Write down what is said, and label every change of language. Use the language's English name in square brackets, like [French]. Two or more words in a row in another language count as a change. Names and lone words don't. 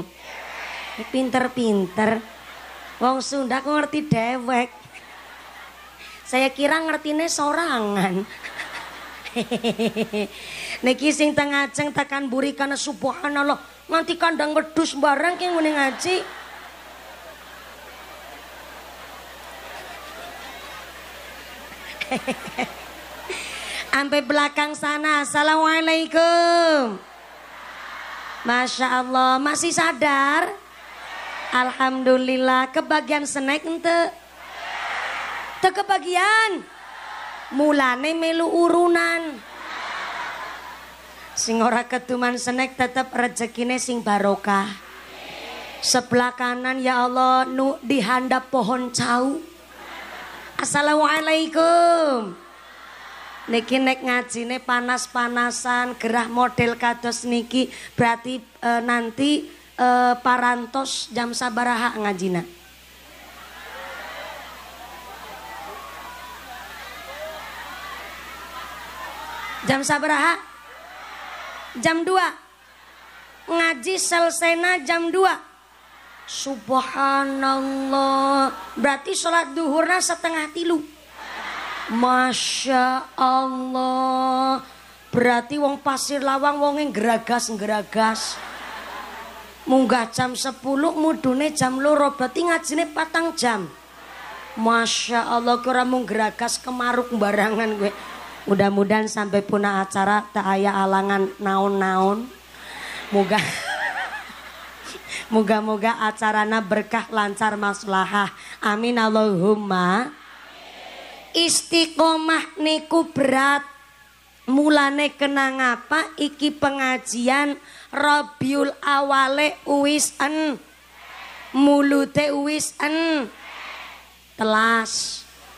[Javanese] Pinter-pinter wong Sunda kok ngerti dewek. [Indonesian] Saya kira [Javanese] ngertine sorangan. Niki sing teng ajeng tekan buri kana subhanallah nganti kandang wedhus barang ki ngene ngaji. [Indonesian] Sampai belakang sana. [Arabic] السلام عليكم. ما شاء الله. [Indonesian] Masih sadar? Alhamdulillah. Kebagian snack ente? Te kebagian? [Javanese] Mulane melu urunan. Sing ora keduman snack tetep rezekine sing barokah. [Indonesian] Sebelah kanan [Arabic] يا الله [Sundanese] nu dihandap pohon cau. [Arabic] السلام عليكم. [Javanese] Niki nek ngajine panas-panasan gerah model kados niki [Indonesian] berarti nanti [Sundanese] parantos jam sabaraha ngajina? Jam sabaraha? [Indonesian] Jam 2. Ngaji selesainya jam 2. [Arabic] Subhanallah. [Indonesian] Berarti sholat duhurna 2:30. [Arabic] ما شاء الله. [Javanese] Berarti wong Pasir Lawang wonge geragas. Munggah jam 10 mudune jam 2 berarti ngajine 4 jam. [Arabic] ما شاء الله [Javanese] kira mung geragas kemaruk barangan gue. [Indonesian] Mudah-mudahan sampai punah acara [Sundanese] tak aya alangan naon-naon. [Indonesian] Moga-moga acarana berkah lancar maslahah. [Arabic] آمين اللهم. [Javanese] Istiqomah niku berat. Mulane kena ngapa iki pengajian Rabiul Awale uwis mulute uwis telas.